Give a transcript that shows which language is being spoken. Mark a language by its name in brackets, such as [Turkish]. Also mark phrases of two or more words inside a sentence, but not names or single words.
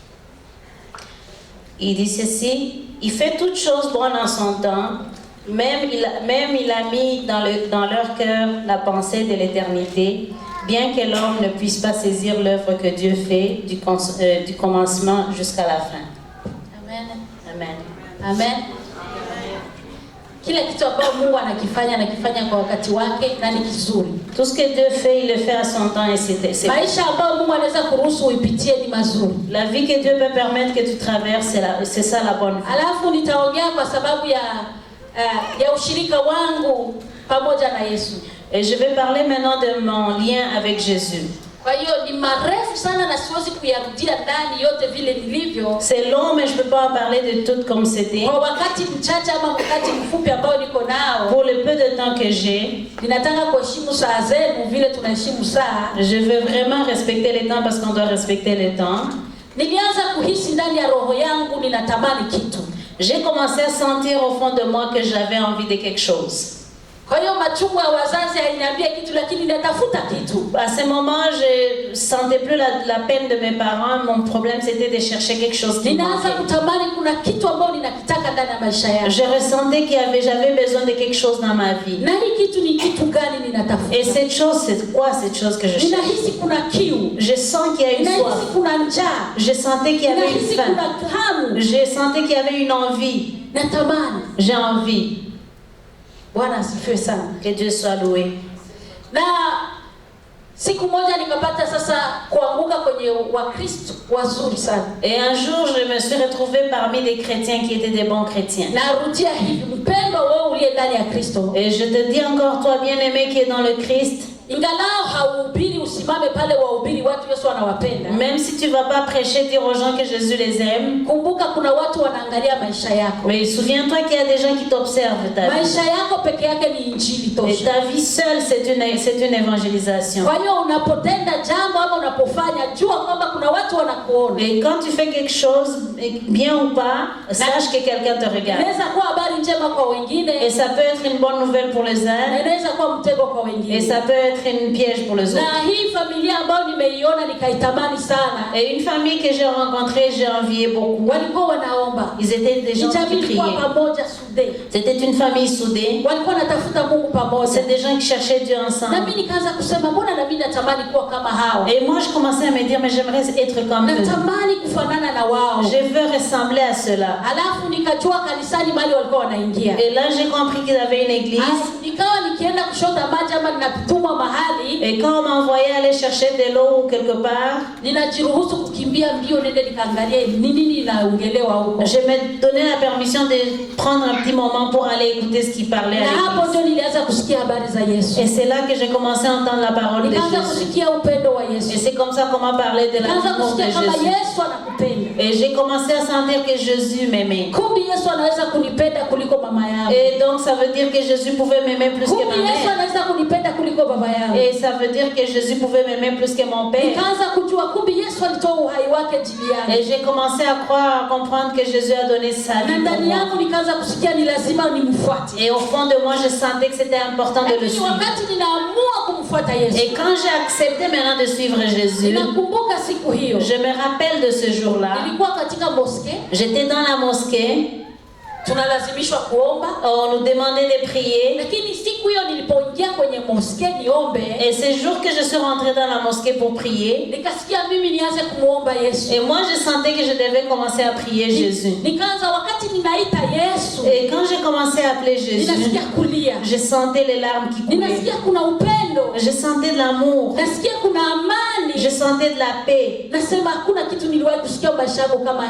[French] Il dit ceci, il fait toutes choses bonnes en son temps, même il a mis dans leur cœur la pensée de l'éternité, bien que l'homme ne puisse pas saisir l'œuvre que Dieu fait du commencement jusqu'à la fin. Amen. Amen. Amen. [Swahili] Kila kitu ambacho Mungu anakifanya kwa wakati wake na ni kizuri. [French] Tout ce que Dieu fait, il le fait à son temps et c'est [Swahili] maisha ambayo Mungu anaweza kuruhusu uipitie ni mazuri. [French] La vie que Dieu peut permettre que tu traverses, c'est ça la bonne vie. [Swahili] Alafu nitaongea kwa sababu ya ushirika wangu pamoja na Yesu. [French] Et je vais parler maintenant de mon lien avec Jésus. [Swahili] Kwa hiyo ni marefu sana na siwezi kuyarudia ndani yote vile nilivyo. [French] C'est long mais je peux pas en parler de tout comme c'était. [Swahili] Kwa wakati mchache ama wakati mfupi ambao niko nao. [French] Pour le peu de temps que j'ai, [Swahili] ninataka kuheshimu saa zenu vile tunaheshimu saa. [French] Je veux vraiment respecter les temps parce qu'on doit respecter les temps. [Swahili] Nilianza kuhisi ndani ya roho yangu ninatamani kitu. [French] J'ai commencé à sentir au fond de moi que j'avais envie de quelque chose. [Swahili] Kwa hiyo machungu ya wazazi hainiambia kitu lakini natafuta kitu. [French] À ce moment, je sentais plus la peine de mes parents. Mon problème c'était de chercher quelque chose qui [Swahili] ninaanza kutamani kuna kitu ambacho ninakitaka ndani ya maisha yangu. [French] Je ressentais j'avais besoin de quelque chose dans ma vie. [Swahili] Na hii kitu ni kitu gani ninatafuta? [French] Et cette chose, c'est quoi cette chose que je cherche? [Swahili] Ninahisi kuna kiu. [French] Je sens qu'il y a une soif. [Swahili] Ninahisi kuna njaa. [French] Je sentais qu'il y avait une faim. [Swahili] Kuna hamu. [French] Je sentais qu'il y avait une envie. [Swahili] Natamani. [French] J'ai envie. [Swahili] Bwana asifiwe sana. [French] Que Dieu soit loué. [Swahili] Na siku moja nikapata sasa kuanguka kwenye Wakristo wazuri sana. [French] Et un jour je me suis retrouvée parmi des chrétiens qui étaient des bons chrétiens. [Swahili] Narudia hivi, mpendwa wewe uliye ndani ya Kristo. [French] Et je te dis encore, toi bien-aimé qui est dans le Christ, [Swahili] ingalao hauhubiri usimame pale wahubiri watu Yesu anawapenda. [French] Même si tu vas pas prêcher, dire aux gens que Jésus les aime. [Swahili] Kumbuka kuna watu wanaangalia maisha yako. [French] Mais souviens-toi qu'il y a des gens qui t'observent ta vie. [Swahili] Maisha yako peke yake ni injili tosha. [French] Et ta vie seule c'est une évangélisation. [Swahili] Kwa hiyo unapotenda jambo ama unapofanya jua kwamba kuna watu wanakuona. [French] Et quand tu fais quelque chose, bien ou pas, sache que quelqu'un te regarde. [Swahili] Inaweza kuwa habari njema kwa wengine. [French] Et ça peut être une bonne nouvelle pour les uns. [Swahili] Inaweza kuwa mtego kwa wengine. [French] Et ça peut être une piège pour les autres. [Swahili] Na hii familia ambayo nimeiona nikaitamani sana. [French] Et une famille que j'ai rencontrée, j'ai envié beaucoup. [Swahili] Walikuwa wanaomba. [French] Ils étaient des gens qui priaient. [Swahili] Pamoja soudés. [French] C'était une famille soudée. [Swahili] Walikuwa wanatafuta Mungu pamoja. [French] C'est des gens qui cherchaient Dieu ensemble. [Swahili] Na mimi nikaanza kusema mbona na mimi natamani kuwa kama hao. [French] Et moi je commençais à me dire mais j'aimerais être comme eux. [Swahili] Natamani kufanana na wao. [French] Je veux ressembler à cela. [Swahili] Alafu nikajua kanisani bali walikuwa wanaingia. [French] Et là j'ai compris qu'ils avaient une église. [Swahili] Nikawa nikienda kushota maji ama ninatumwa mahali. [French] Et quand on m'envoyait aller chercher de l'eau quelque part, [Swahili] ninajiruhusu kukimbia mbio nende nikaangalia nini ninaongelewa huko. [French] Je me donnais la permission de prendre un petit moment pour aller écouter ce qui parlait à l'église. [Swahili] Na hapo ndio nilianza kusikia habari za Yesu. [French] Et c'est là que j'ai commencé à entendre la parole de Jésus. [Swahili] Nikaanza kusikia upendo wa Yesu. [French] Et c'est comme ça qu'on m'a parlé de l'amour de Jésus. [Swahili] Kama Yesu anakupenda. ananipenda. [French] Et j'ai commencé à sentir que Jésus m'aimait. [Swahili] Kumbe Yesu anaweza kunipenda kuliko mama yangu. [French] Et donc ça veut dire que Jésus pouvait m'aimer plus que [Swahili] Kumbe [French] ma [Swahili] Yesu [French] mère. [Swahili] anaweza kunipenda kuliko baba yangu. [French] Et ça veut dire que Jésus pouvait m'aimer plus que mon père. [Swahili] Nikaanza kujua kumbe Yesu alitoa uhai wake jili yangu. [French] Et j'ai commencé à croire, à comprendre que Jésus a donné sa [Swahili] Na [French] vie pour [Swahili] ndani [French] moi. [Swahili] yangu nikaanza kusikia ni lazima nimfuate. [French] Et au fond de moi, je sentais que c'était important de le [Swahili] Lakini [French] suivre. [Swahili] wakati ninaamua kumfuata Yesu, [French] Et quand j'ai accepté maintenant de suivre Jésus, [Swahili] ninakumbuka siku hiyo. [French] je me rappelle de ce jour-là. [Swahili] Nilikuwa katika mosque, [French] J'étais dans la mosquée, [Swahili] tunalazimishwa kuomba. [French] on nous demandait de prier. [Swahili] Lakini siku hiyo nilipoingia kwenye mosque niombe, [French] Et ce jour que je suis rentrée dans la mosquée pour prier, [Swahili] nikasikia mimi nianze kumuomba Yesu. [French] et moi je sentais que je devais commencer à prier Jésus. [Swahili] Nikaanza wakati ninaita Yesu, [French] Et quand j'ai commencé à appeler Jésus, [Swahili] ninasikia kulia. [French] je sentais les larmes qui coulaient. [Swahili] Ninasikia kuna upendo. [French] Je sentais de l'amour. [Swahili] Nasikia kuna amani. [French] Je sentais de la paix. [Swahili] Nasema hakuna kitu niliwahi kusikia maisha yangu kama